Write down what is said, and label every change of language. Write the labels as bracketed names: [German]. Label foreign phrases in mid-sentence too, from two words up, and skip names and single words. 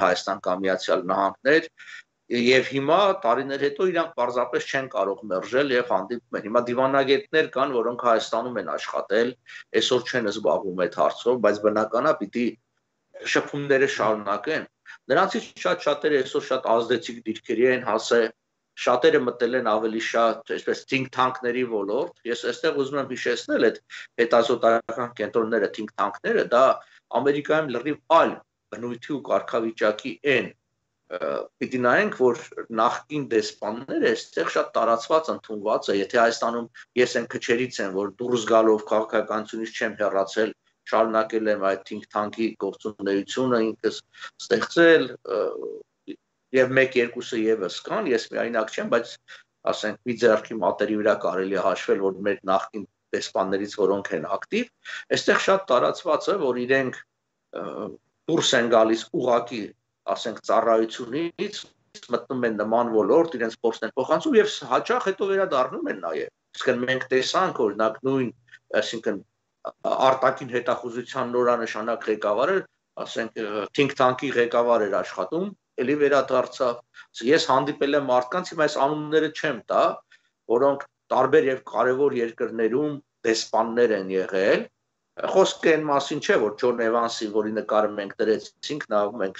[Armenian] Հայաստան կամ Միացյալ Նահանգներ, եւ հիմա տարիներ հետո իրանք պարզապես չեն կարող մերժել եւ հանդիպում են։ Հիմա դիվանագետներ կան, որոնք Հայաստանում են աշխատել, այսօր չեն զբաղվում այդ հարցով, բայց բնականա պիտի շփումները շարունակեն։ Նրանցից շատ-շատերը այսօր շատ ազդեցիկ դիրքերի են հասել, շատերը մտել են ավելի շատ, այսպես [English] think tank-ների [Armenian] ոլորտ։ Ես այստեղ ուզում եմ հիշեցնել այդ հետազոտական կենտրոնները, [English] think tank-ները, [Armenian] դա Ամերիկայում լրիվ այլ բնույթի ու կարգավիճակի են։ Պիտի նայենք, որ նախկին դեսպանները այստեղ շատ տարածված ընդունված է, եթե Հայաստանում ես այն քչերից եմ, որ դուրս գալով քաղաքականությունից չեմ հեռացել, շարունակել եմ այդ [English] think tank-ի [Armenian] գործունեությունը ինքս ստեղծել, եւ մեկ-երկուսը եւս կան, ես միայնակ չեմ, բայց ասենք մի ձեռքի մատերի վրա կարելի է հաշվել, որ մեր նախկին դեսպաններից որոնք են ակտիվ, այստեղ շատ տարածված է, որ իրենք դուրս են գալիս ուղակի, ասենք ծառայությունից, մտնում են նման ոլորտ, իրենց փորձն են փոխանցում եւ հաճախ հետո վերադառնում են նաեւ։ Իսկն մենք տեսանք, օրինակ նույն, այսինքն արտաքին հետախուզության նորանշանակ ղեկավարը, ասենք [English] think tank-ի [Armenian] ղեկավար էր աշխատում, էլի վերադարձավ։ Ես հանդիպել եմ մարդկանց, հիմա այս անունները չեմ տա, որոնք տարբեր եւ կարեւոր երկրներում դեսպաններ են եղել։ Խոսքը այն մասին չէ, որ Ջոն Էվանսի, որի նկարը մենք դրեցինք, նա մենք